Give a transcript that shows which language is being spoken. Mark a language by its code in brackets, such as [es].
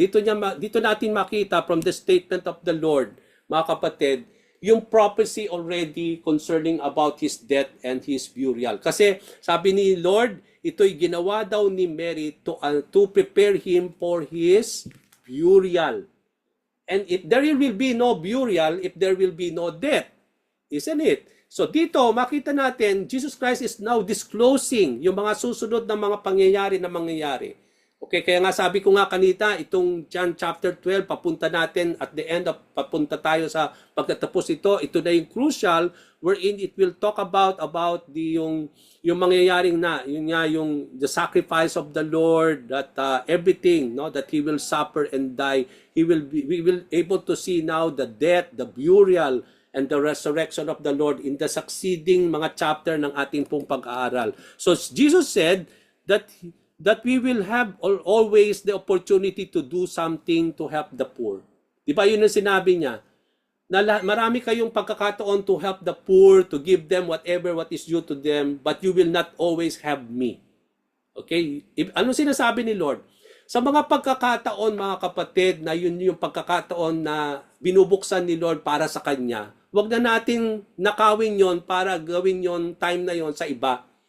[tl] Dito natin makita [en] from the statement of the Lord, [tl] mga kapatid, [en] yung prophecy already concerning about His death and His burial. [tl] Kasi sabi ni Lord, ito'y ginawa daw ni Mary [en] to prepare Him for His burial. And if there will be no burial, if there will be no death, isn't it? [tl] So dito, makita natin, [en] Jesus Christ is now disclosing [tl] yung mga susunod na mga pangyayari na mangyayari. [en] Okay, [tl] kaya nga sabi ko nga kanita, itong John chapter 12, papunta natin [en] at the end of, [tl] papunta tayo sa pagtatapos ito na yung crucial, [en] wherein it will talk about [tl] yung mangyayaring na, yung [en] the sacrifice of the Lord, that everything, no, that He will suffer and die, we will able to see now the death, the burial, and the resurrection of the Lord in the succeeding [tl] mga chapter ng ating pong pag-aaral. [en] So Jesus said that we will have always the opportunity to do something to help the poor. [tl] Di ba yun ang sinabi niya? Na marami kayong pagkakataon [en] to help the poor, to give them whatever what is due to them, but you will not always have me. [tl] Okay? Ano sinasabi ni Lord? Sa mga pagkakataon, mga kapatid, na yun yung pagkakataon na binubuksan ni Lord para sa Kanya, wag na natin nakawin yon para gawin yon time na yon sa iba.